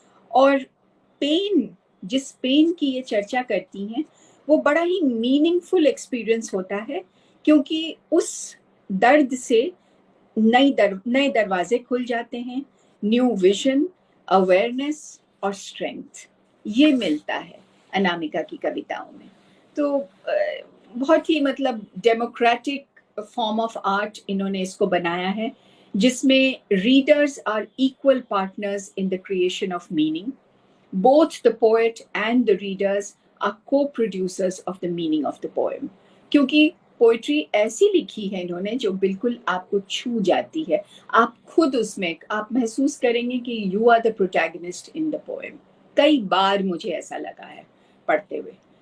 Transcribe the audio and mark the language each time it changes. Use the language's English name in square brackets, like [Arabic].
[Hindi] और जिस पेन की ये चर्चा करती हैं वो बड़ा ही मीनिंगफुल एक्सपीरियंस होता है, क्योंकि उस दर्द से नए दरवाजे खुल जाते हैं, न्यू विजन, अवेयरनेस और स्ट्रेंथ ये मिलता है अनामिका की कविताओं में। तो बहुत ही मतलब डेमोक्रेटिक फॉर्म ऑफ आर्ट इन्होंने इसको बनाया है, जिसमें [English] Readers are equal partners in the creation of meaning. Both the poet and the readers are co-producers of the meaning of the poem. [Hindi] क्योंकि पोइट्री ऐसी लिखी है इन्होंने जो बिल्कुल आपको छू जाती है, आप खुद उसमें आप महसूस करेंगे कि [English] You are the protagonist in the poem. [Hindi] कई बार मुझे ऐसा लगा है पढ़ते हुए।